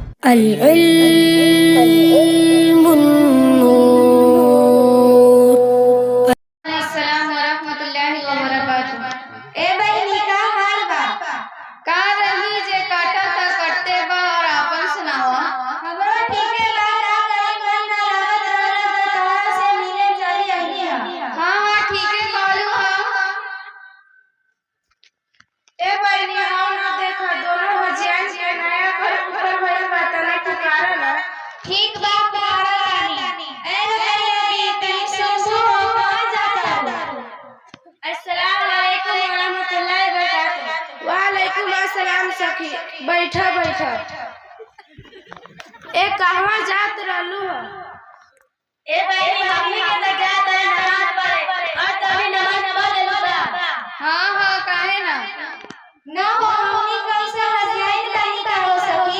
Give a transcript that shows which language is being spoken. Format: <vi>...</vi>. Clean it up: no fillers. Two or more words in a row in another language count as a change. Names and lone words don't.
<ar>العلم النور. السلام ورحمة الله وبركاته.</ar> <bho>ए बहिनी का हाल बा? का रही जे काटा ता कटते बा और आपन सुनावा। हमरो ठीके बा। का करी मन ना लागत रहल त तोहरा से मिले चली आइली हा। हाँ ठीके कहलू हा। ए बहिनी आओ ना देखा दोनों हजियान के नया घर ऊपर भइल बा तने ठिकाना ना। ठीक बा पुकारा तानी। ए अभी तनी सुसु हो कहां जाता हो?</bho> <ar>السلام عليكم ورحمة الله وبركاته. وعليكم السلام</ar> <bho>सखी। बैठा बैठा। ए कहवा जात रहलू हो? ए बहिनी हमनी के त जात है नमाज पढ़े और तभी नमाज पढ़ लेलू बा। हाँ काहे ना। ना हो हमनी कैसे हजियाइन बनी का हो सकी?</bho>